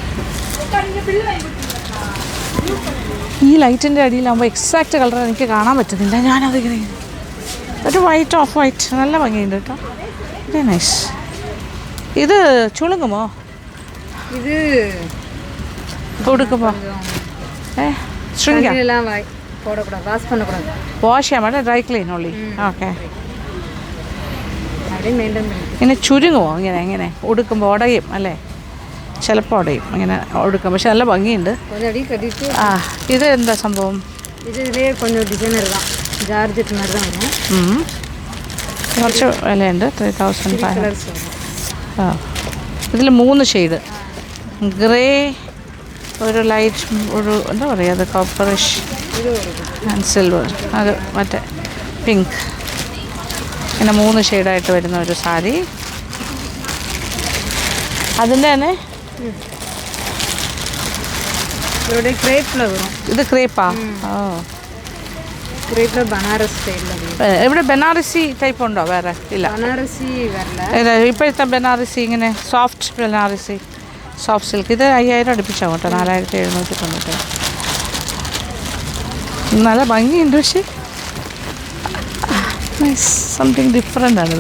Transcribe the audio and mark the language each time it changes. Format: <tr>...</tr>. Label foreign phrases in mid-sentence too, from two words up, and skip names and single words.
<ml>ഓക്കെ, ഈ ലൈറ്റിൻ്റെ അടിയിലാകുമ്പോൾ</ml> <en>exact color</en> <ml>എനിക്ക് കാണാൻ പറ്റുന്നില്ല. ഞാനതിങ്ങനെ ഒരു</ml> <en>white off white</en> <ml>നല്ല ഭംഗിയുണ്ട് കേട്ടോ.</ml> <en>very nice.</en> <ml>ഇത് ചുളുങ്ങുമോ</ml> <ta>இது</ta> <ml>കൊടുക്കുമ്പോൾ? ശൃംഗ</ml> <ta>எல்லாம் போடக்கூடாது, வாஷ் பண்ணக்கூடாது.</ta> <ml>വാഷ് ചെയ്യാൻ വേണ്ട,</ml> <en>dry clean</en> <ml>ഉള്ളി. ഓക്കെ.</ml> <ta>அப்படியே மெயின்டைன் பண்ணி</ta> <ml>ഇങ്ങനെ ചുരുങ്ങുമോ ഇങ്ങനെ എങ്ങനെ ഉടുക്കുമ്പോൾ? ഉടയും അല്ലേ? ചിലപ്പോൾ ഉടയും ഇങ്ങനെ ഉടുക്കും. പക്ഷെ നല്ല ഭംഗിയുണ്ട്.</ml> <ta>கொஞ்சம் அடி கட்டிட்டு</ta> <ml>ഇത് എന്താ സംഭവം?</ml> <ta>இதுலேயே கொஞ்சம் டிசைனர் தான், ஜார்ஜெட் மாதிரி தான் வரும்.</ta> <ml>കുറച്ച് വിലയുണ്ട്. 3500.</ml> <ta>கலர்ஸ் வரும்.</ta> <ml>ആ, ഇതിൽ 3 ഷെയ്ഡ്. ഗ്രേ, ഒരു ലൈറ്റ്, ഒരു എന്താ പറയുക, അത് കോപ്പറിഷ്</ml> <ta>இது ஒரு</ta> <en>and silver,</en> <ml>അത് മറ്റേ പിങ്ക്. ഇങ്ങനെ 3 ഷെയ്ഡായിട്ട് വരുന്ന ഒരു സാരി. അതിൻ്റെ തന്നെ</ml> <ta>இதோட கிரேப்பில் வரும்.</ta> <ml>ഇത് ക്രേപ്പാ? ഓ,</ml> <ta>கிரேப்பில் பனாரஸ் ஸ்டைலில் வரும்.</ta> <ml>ഇവിടെ ബനാറസി ടൈപ്പ് ഉണ്ടോ? വേറെ ഇല്ല.</ml> <ta>பனாரசி வரல.</ta> <ml>ഇപ്പോഴത്തെ ബനാറസി ഇങ്ങനെ സോഫ്റ്റ് ബനാറസി,</ml> <en>soft silk.</en> <ml>ഇത് 5000 അടുപ്പിച്ചാവും കേട്ടോ. 4790. നല്ല ഭംഗിയുണ്ട്. പക്ഷേ</ml> <en>nice, something different</en> <ml>ആണിത്.</ml>